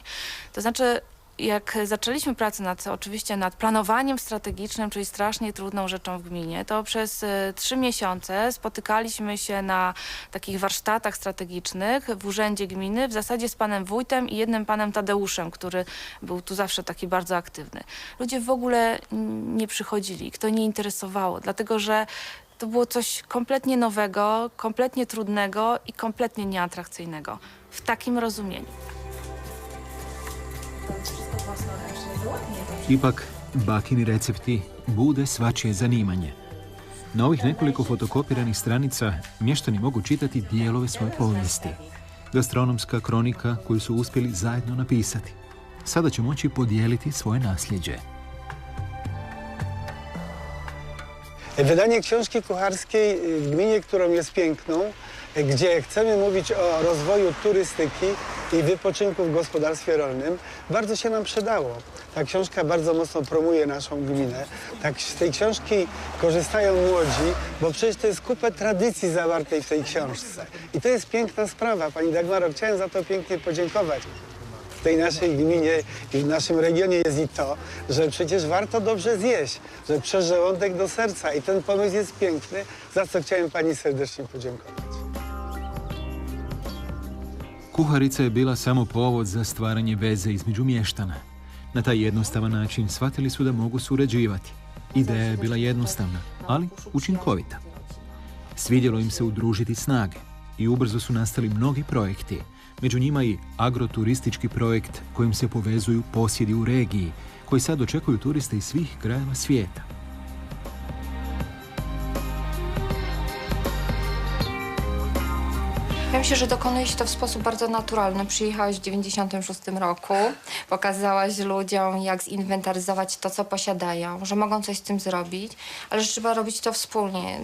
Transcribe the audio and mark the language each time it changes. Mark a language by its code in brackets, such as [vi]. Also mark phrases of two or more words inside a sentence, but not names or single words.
[pl] To znaczy, jak zaczęliśmy pracę oczywiście nad planowaniem strategicznym, czyli strasznie trudną rzeczą w gminie, to przez 3 miesiące spotykaliśmy się na takich warsztatach strategicznych w urzędzie gminy, w zasadzie z panem wójtem i jednym panem Tadeuszem, który był tu zawsze taki bardzo aktywny. Ludzie w ogóle nie przychodzili, ich to nie interesowało, dlatego że to było coś kompletnie nowego, kompletnie trudnego i kompletnie nieatrakcyjnego w takim rozumieniu. [hr] Ipak, bakini recepti bude svačije zanimanje. Na ovih nekoliko fotokopiranih stranica mještani mogu čitati dijelove svoje povijesti. Gastronomska kronika koju su uspjeli zajedno napisati. Sada će moći podijeliti svoje nasljeđe. [pl] Wydanie książki kucharskiej w gminie, którą jest piękną, gdzie chcemy mówić o rozwoju turystyki i wypoczynku w gospodarstwie rolnym, bardzo się nam przydało. Ta książka bardzo mocno promuje naszą gminę. Tak, z tej książki korzystają młodzi, bo przecież to jest kupę tradycji zawartej w tej książce. I to jest piękna sprawa. Pani Dagmaro, chciałem za to pięknie podziękować. W tej naszej gminie i w naszym regionie jest i to, że przecież warto dobrze zjeść, że przez żołądek do serca. I ten pomysł jest piękny, za co chciałem pani serdecznie podziękować. [hr] Kuharica je bila samo povod za stvaranje veze između mještana. Na taj jednostavan način shvatili su da mogu surađivati. Ideja je bila jednostavna, ali učinkovita. Svidjelo im se udružiti snage i ubrzo su nastali mnogi projekti. Među njima i agroturistički projekt kojim se povezuju posjedi u regiji, koji sad očekuju turiste iz svih krajeva svijeta. [pl] Ja myślę, że dokonuje się to w sposób bardzo naturalny. Przyjechałaś w 1996 roku, pokazałaś ludziom, jak zinwentaryzować to, co posiadają, że mogą coś z tym zrobić, ale że trzeba robić to wspólnie.